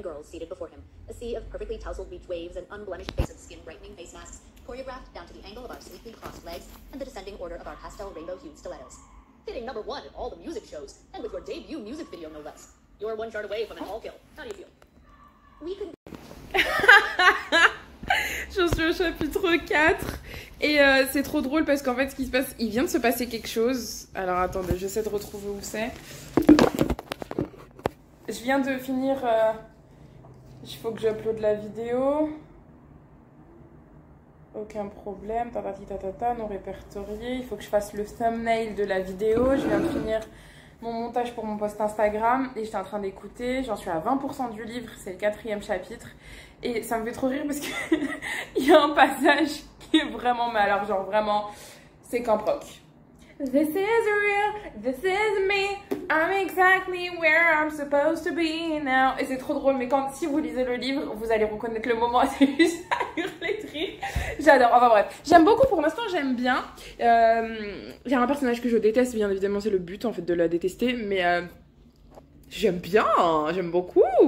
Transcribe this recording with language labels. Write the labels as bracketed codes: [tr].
[en] Seated before him, a sea of perfectly tousled beach waves and unblemished face of skin brightening face masks, choreographed down to the angle of our sleekly crossed legs and the descending order of our pastel rainbow hued stilettos. Hitting #1 in all the music shows, and with your debut music video no less. You're one chart away from an all kill. How do you feel? We could. [fr] J'en suis au chapitre 4 et c'est trop drôle parce qu'en fait ce qui se passe, il vient de se passer quelque chose. Alors attendez, j'essaie de retrouver où c'est. Je viens de finir... Il faut que j'uploade la vidéo. Aucun problème. Non répertorié. Il faut que je fasse le thumbnail de la vidéo. Je viens de finir mon montage pour mon post Instagram. Et j'étais en train d'écouter. J'en suis à 20% du livre. C'est le 4e chapitre. Et ça me fait trop rire parce qu'il y a un passage qui est vraiment mal. Alors genre vraiment, c'est qu'un proc. [en] This is real, this is me, I'm exactly where I'm supposed to be now. [fr] Et c'est trop drôle, mais si vous lisez le livre, vous allez reconnaître le moment, c'est juste à hurler de rire. J'adore, enfin bref. J'aime beaucoup, pour l'instant j'aime bien. Il y a un personnage que je déteste, bien évidemment c'est le but en fait de la détester, mais j'aime bien, j'aime beaucoup.